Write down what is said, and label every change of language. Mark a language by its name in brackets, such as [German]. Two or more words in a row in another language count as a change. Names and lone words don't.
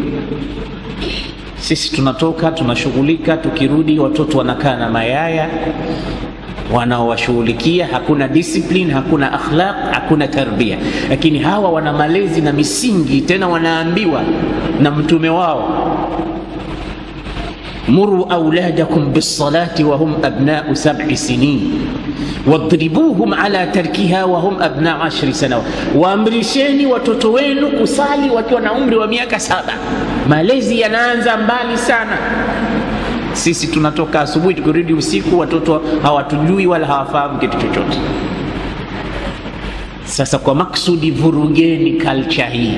[Swahili] Sisi tunatoka tunashughulika, tukirudi watoto wanakaa na mayaya wanaowashughulikia. Hakuna discipline, hakuna akhlaq, hakuna tarbia. Lakini hawa wana malezi na misingi, tena wanaambiwa na mtume wao, [Arabic] مروا أولادكم بالصلاة وهم أبناء 7 سنين واضربوهم على تركها وهم أبناء 10 سنوات, [Swahili] waamrisheni watoto wenu kusali wakiwa na umri wa miaka 7. Malezi yanaanza mbali sana. Sisi tunatoka asubuhi tukirudi usiku, watoto hawatujui wala hawafahamu kitu chochote. Sasa kwa maksudi vurugeni culture hii.